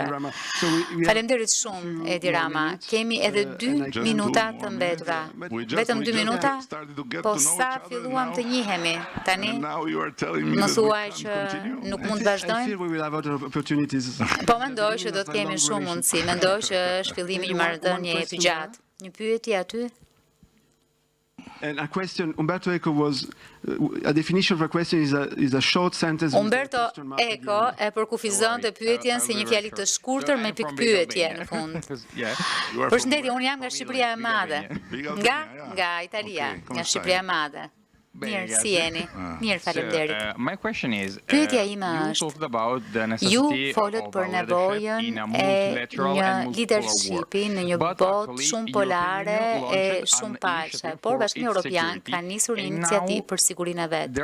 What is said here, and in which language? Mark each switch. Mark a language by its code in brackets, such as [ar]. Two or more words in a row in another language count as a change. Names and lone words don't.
[sq] Faleminderit shumë, Edi Rama. Kemi edhe 2 minuta të mbetura. Vetëm 2 minuta? Po sa filluam të njihemi tani? Më thuaj që nuk mund të vazhdojmë? Po mendoj që do të kemi shumë mundësi. Mendoj që është fillimi një marrëdhënie të gjatë. Një pyetje aty? [en] And a question, Umberto Eco was, a definition of a question is a short sentence. [sq] Umberto Eco e përkufizonte pyetjen si një fjali të shkurtër me pikpyetje në fund. Përshëndetje, unë jam nga Shqipëria e Madhe. Nga Italia, nga Shqipëria e Madhe. Mirë, si jeni? Mirë, faleminderit. Pyetja ime është, ju folët për nevojën e një leadershipi në një botë shumë polare e shumë paqe, por Bashkimi Evropian ka nisur një iniciativë për sigurinë e vet.